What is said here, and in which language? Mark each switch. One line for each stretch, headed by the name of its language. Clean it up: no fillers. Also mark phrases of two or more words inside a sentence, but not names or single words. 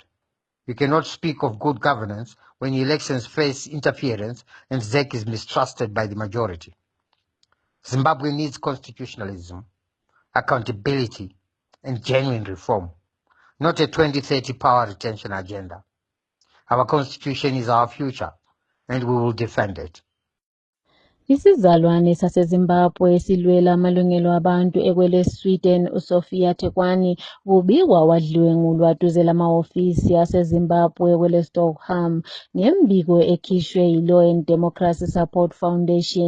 English: You cannot speak of good governance when elections face interference and ZEC is mistrusted by the majority. Zimbabwe needs constitutionalism, accountability, and genuine reform, not a 2030 power retention agenda. Our constitution is our future, and we will defend it.
North Ndebele: Isizalwane saseZimbabwe esilwela amalungelo abantu ekwele Sweden uSophia Thekwani kubikwa wadliwengulwa duze lamahhovisi aseZimbabwe kwele Stockholm ngembiko ekhishwe yi-Law and Democracy Support Foundation.